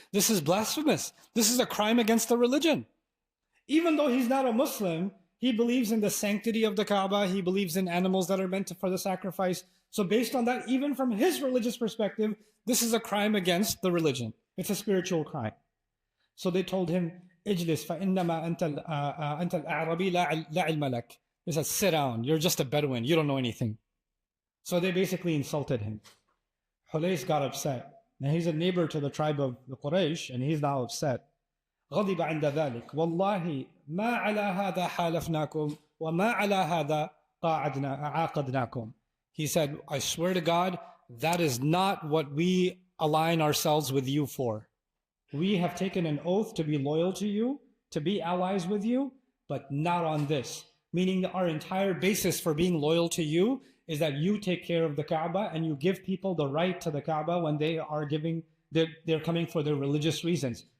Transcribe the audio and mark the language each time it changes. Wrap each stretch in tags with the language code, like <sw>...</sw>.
<en>This is blasphemous. This is a crime against the religion. Even though he's not a Muslim, he believes in the sanctity of the Kaaba. He believes in animals that are meant for the sacrifice. So based on that, even from his religious perspective, this is a crime against the religion. It's a spiritual crime. So they told him,</en> <ar>اجلس فإنما أنت الأعرابي لا علم لك.</ar> <en>He said, sit down. You're just a Bedouin. You don't know anything. So they basically insulted him. Hulais got upset. Now he's a neighbor to the tribe of the Quraysh, and he's now upset.</en> <ar>غضب عند ذلك والله ما على هذا حالفناكم وما على هذا عاقدناكم.</ar> <en>He said, I swear to God, that is not what we align ourselves with you for. We have taken an oath to be loyal to you, to be allies with you, but not on this. Meaning our entire basis for being loyal to you is that you take care of the Kaaba and you give people the right to the Kaaba when they are they're coming for their religious reasons.</en>